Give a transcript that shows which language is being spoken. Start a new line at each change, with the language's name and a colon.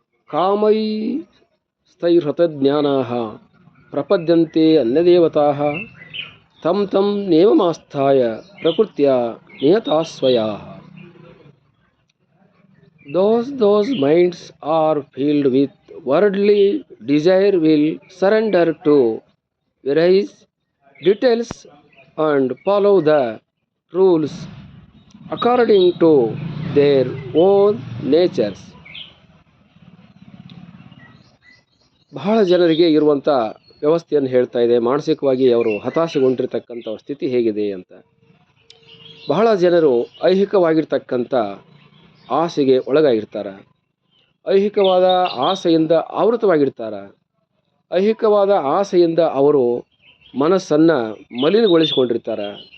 Sanskrit: ಕಾಮೈಸ್ತೈರ್ಹತಜ್ಞಾನಾಃ ಪ್ರಪದ್ಯಂತೆ ಅನ್ಯದೇವತಾಃ ತಂ ತಂ ನೇಮಮಾಸ್ಥಾಯ ಪ್ರಕೃತ್ಯ ನಿಯತಾಸ್ವಯಾಃ.
English: Those minds are filled with worldly desire will surrender to various details and follow the rules according to their own natures.
Kannada: ಬಹಳ ಜನರಿಗೆ ಇರುವಂಥ ವ್ಯವಸ್ಥೆಯನ್ನು ಹೇಳ್ತಾ ಇದೆ. ಮಾನಸಿಕವಾಗಿ ಅವರು ಹತಾಶೆಗೊಂಡಿರ್ತಕ್ಕಂಥ ಸ್ಥಿತಿ ಹೇಗಿದೆ ಅಂತ. ಬಹಳ ಜನರು ಐಹಿಕವಾಗಿರ್ತಕ್ಕಂಥ ಆಸೆಗೆ ಒಳಗಾಗಿರ್ತಾರೆ. ಐಹಿಕವಾದ ಆಸೆಯಿಂದ ಆವೃತವಾಗಿರ್ತಾರೆ. ಐಹಿಕವಾದ ಆಸೆಯಿಂದ ಅವರು ಮನಸ್ಸನ್ನು ಮಲಿನಗೊಳಿಸಿಕೊಂಡಿರ್ತಾರೆ.